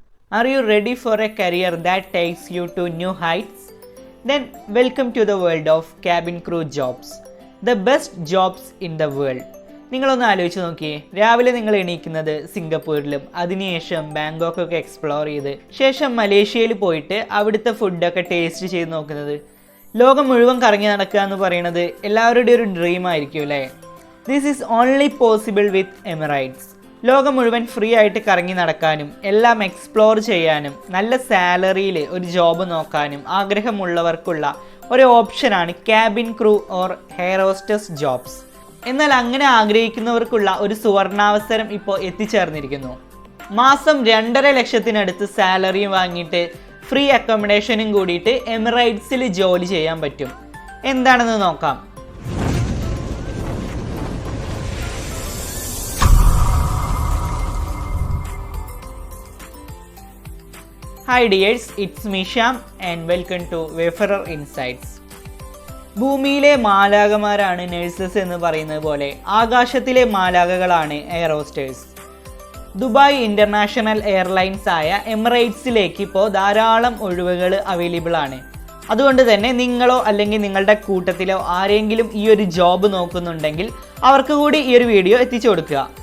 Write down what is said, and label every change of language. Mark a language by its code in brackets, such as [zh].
[en] Are you ready for a career that takes you to new heights? Then welcome to the world of cabin crew jobs. The best jobs in the world. [ml] നിങ്ങളൊന്ന് ആലോചിച്ച് നോക്കിയേ, രാവിലെ നിങ്ങൾ എണീക്കുന്നത് സിംഗപ്പൂരിലും അതിനുശേഷം ബാങ്കോക്കൊക്കെ explore ചെയ്ത് ശേഷം മലേഷ്യയിൽ പോയിട്ട് അവിടുത്തെ ഫുഡൊക്കെ ടേസ്റ്റ് ചെയ്ത് നോക്കുന്നത്. ലോകം മുഴുവൻ കറങ്ങി നടക്കുക എന്ന് പറയുന്നത് എല്ലാവരുടെയും ഒരു ഡ്രീം ആയിരിക്കും അല്ലേ? [en] This is only possible with Emirates. [ml] ലോകം മുഴുവൻ ഫ്രീ ആയിട്ട് കറങ്ങി നടക്കാനും എല്ലാം എക്സ്പ്ലോർ ചെയ്യാനും നല്ല സാലറിയിൽ ഒരു ജോബ് നോക്കാനും ആഗ്രഹമുള്ളവർക്കുള്ള ഒരു ഓപ്ഷനാണ് cabin crew or air hostess jobs. എന്നാൽ അങ്ങനെ ആഗ്രഹിക്കുന്നവർക്കുള്ള ഒരു സുവർണാവസരം ഇപ്പോൾ എത്തിച്ചേർന്നിരിക്കുന്നു. മാസം 2.5 ലക്ഷത്തിനടുത്ത് സാലറിയും വാങ്ങിയിട്ട് ഫ്രീ അക്കോമഡേഷനും കൂടിയിട്ട് എമിറേറ്റ്സിൽ ജോലി ചെയ്യാൻ പറ്റും. എന്താണെന്ന് നോക്കാം. [en] Hi dears, it's me Sham and welcome to Wayfarer Insights. [ml] ഭൂമിയിലെ മാലാകമാരാണ് നഴ്സസ് എന്ന് പറയുന്നത് പോലെ ആകാശത്തിലെ മാലാകകളാണ് air hostesses. Dubai international airlines ആയ എമിറേറ്റ്സിലേക്ക് ഇപ്പോൾ ധാരാളം ഒഴിവുകൾ അവൈലബിൾ ആണ്. അതുകൊണ്ട് തന്നെ നിങ്ങളോ അല്ലെങ്കിൽ നിങ്ങളുടെ കൂട്ടത്തിലോ ആരെങ്കിലും ഈ ഒരു ജോബ് നോക്കുന്നുണ്ടെങ്കിൽ അവർക്ക് കൂടി ഈ ഒരു വീഡിയോ എത്തിച്ചു കൊടുക്കുക.